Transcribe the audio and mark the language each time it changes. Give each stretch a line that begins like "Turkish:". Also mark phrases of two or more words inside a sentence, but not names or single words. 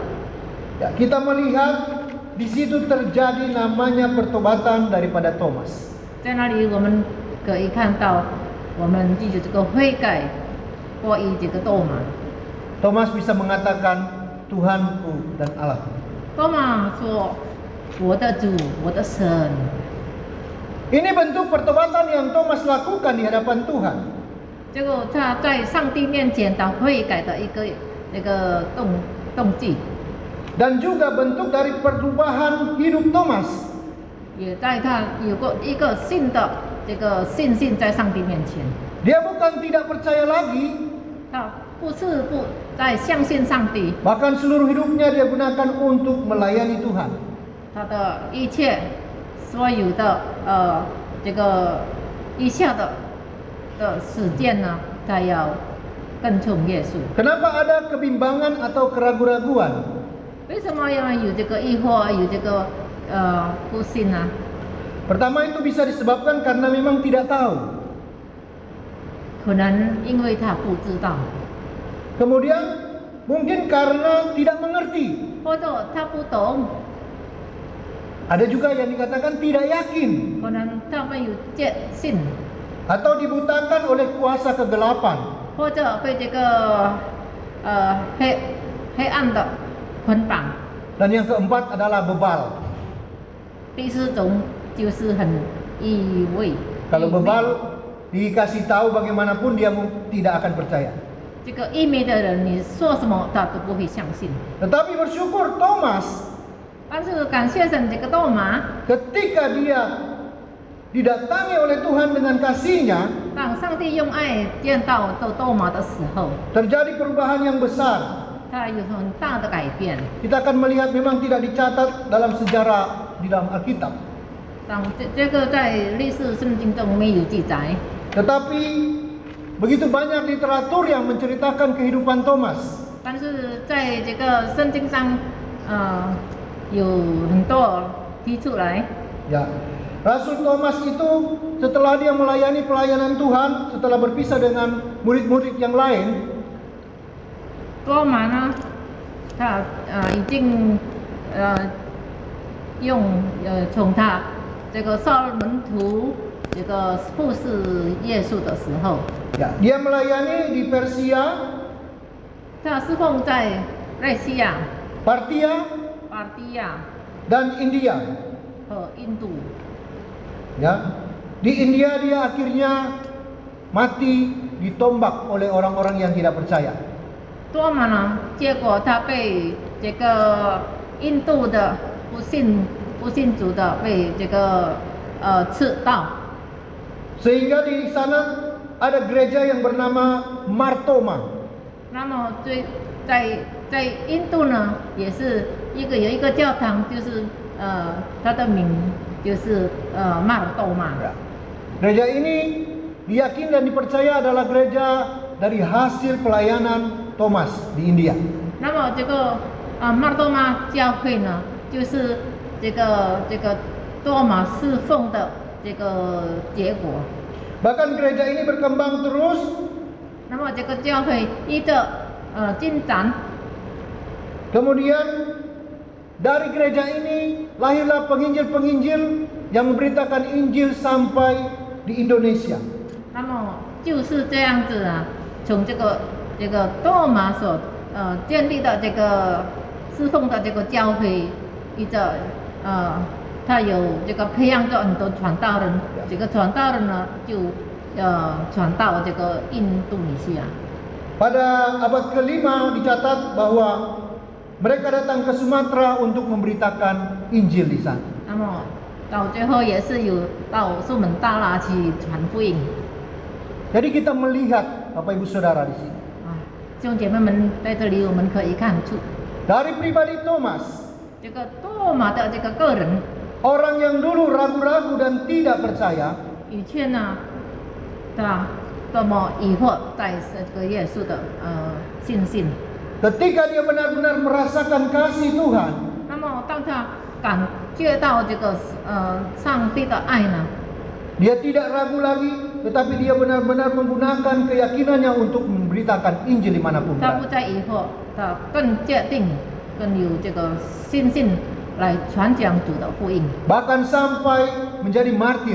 Indonesian: Ya, kita melihat di situ terjadi namanya pertobatan daripada Thomas.
Chinese: 在那里我们可以看到，我们记住这个悔改过于这个多马。
Indonesian: Thomas bisa mengatakan Tuhanku dan Allahku.
Chinese: 多马说：“我的主，我的神。”
Indonesian: Ini bentuk pertobatan yang Thomas lakukan di hadapan Tuhan.
Chinese: 结果他在上帝面前他悔改的一个动机，
Indonesian: Dan juga bentuk dari perubahan hidup Thomas.
Chinese: 也在他有过一个新的这个信心在上帝面前。
Indonesian: Dia bukan tidak percaya lagi,
Chinese: 他不是不再相信上帝，
Indonesian: bahkan seluruh hidupnya dia gunakan untuk melayani Tuhan.
Chinese: 他的一切所有的这个以下的时间呢，他要跟从耶稣。
Indonesian: Kenapa ada kebimbangan atau keraguan-raguan?
Chinese: 为什么要有这个疑惑，有这个不信呢？
Indonesian: Pertama itu bisa disebabkan karena memang tidak tahu.
Chinese: 可能因为他不知道，
Indonesian: Kemudian mungkin karena tidak mengerti.
Chinese: 或者他不懂，
Indonesian: Ada juga yang dikatakan tidak yakin
Chinese: 可能他没有信，
Indonesian: atau dibutakan oleh kuasa kegelapan.
Chinese: 或者被这个黑暗的捆绑。
Indonesian: Dan yang keempat adalah bebal.
Chinese: 第四种就是很以为，
Indonesian: Kalau bebal dikasih tahu bagaimanapun dia tidak akan percaya.
Chinese: 这个愚昧的人，你说什么他都不会相信。
Indonesian: Tetapi bersyukur Thomas
Chinese: 但是感谢神，这个多马，
Indonesian: ketika dia didatangi oleh Tuhan dengan kasih-Nya,
Chinese: 当上帝用爱见到多马的时候，
Indonesian: terjadi perubahan yang besar.
Chinese: 他有很大的改变。
Indonesian: Kita akan melihat memang tidak dicatat dalam sejarah di dalam Alkitab.
Chinese: 当这个在历史圣经中没有记载，
Indonesian: Tetapi begitu banyak literatur yang menceritakan kehidupan Thomas.
Chinese: 但是在这个圣经上，有很多提出来。
Indonesian: Ya, Rasul Thomas itu setelah dia melayani pelayanan Tuhan, setelah berpisah dengan murid-murid yang lain,
Chinese: 多马呢，他已经从他这个少门徒这个服侍耶稣的时候，
Indonesian: ya, dia melayani di Persia,
Chinese: 他侍奉在瑞西亚、
Indonesian: Partia,
Chinese: 巴蒂亚
Indonesian: dan India.
Chinese: 和印度。
Indonesian: Ya, di India dia akhirnya mati ditombak oleh orang-orang yang tidak percaya.
Chinese: 多马呢，结果他被这个印度的不信主的被这个刺刀，
Indonesian: Sehingga di sana ada gereja yang bernama Martoma.
Chinese: 那么在印度呢，也是有一个教堂，就是它的名就是马尔多马。
Indonesian: Ya. Gereja ini diyakini dan dipercaya adalah gereja dari hasil pelayanan Thomas di India.
Chinese: 那么这个马尔多马教会呢，就是这个多马侍奉的这个结果。
Indonesian: Bahkan gereja ini berkembang terus
Chinese: 那么这个教会依着进展，
Indonesian: kemudian dari gereja ini lahirlah penginjil-penginjil yang memberitakan Injil sampai di Indonesia.
Chinese: 那么就是这样子啊，从这个多马所建立的这个侍奉的这个教会，依着他有这个培养着很多传道人，这个传道人呢就传到这个印度尼西亚。
Indonesian: Pada abad ke-5 dicatat bahwa mereka datang ke Sumatera untuk memberitakan Injil di sana.
Chinese: 那么到最后也是有到苏门答腊去传福音
Indonesian: Jadi kita melihat Bapak Ibu Saudara di sini. 啊。
Chinese: 弟兄姐妹们，在这里我们可以看出
Indonesian: Dari pribadi Thomas,
Chinese: 这个多马的这个个人，
Indonesian: orang yang dulu ragu-ragu dan tidak percaya,
Chinese: 以前呢，对吧？多么疑惑在这个耶稣的信心。
Indonesian: ketika dia benar-benar merasakan kasih Tuhan,
Chinese: 那么当他感觉到这个上帝的爱呢，
Indonesian: dia tidak ragu lagi, tetapi dia benar-benar menggunakan keyakinannya untuk memberitakan Injil dimanapun
Chinese: 他不
Indonesian: berada.
Chinese: 再疑惑，他更坚定，更有这个信心来传讲主的福音。
Indonesian: Bahkan sampai menjadi martir.